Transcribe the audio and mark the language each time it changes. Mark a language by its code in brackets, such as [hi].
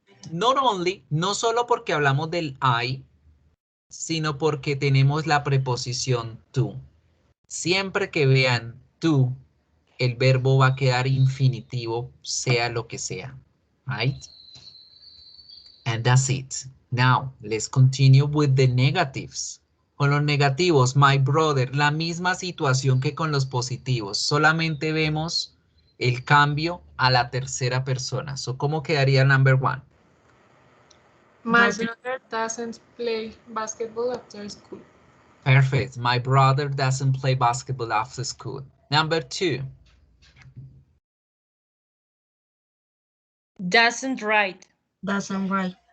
[es] No solo porque hablamos del I, sino porque tenemos la preposición to. Siempre que vean to, el verbo va a quedar infinitivo, sea lo que sea. [en] Right? And that's it. Now, let's continue with the negatives. [es] Con los negativos, [en] my brother, [es] la misma situación que con los positivos. Solamente vemos el cambio a la tercera persona. So, ¿cómo quedaría [en] number 1? My brother doesn't play basketball after school. Perfect. My brother doesn't play basketball after school. Number 2. Doesn't ride. Doesn't write.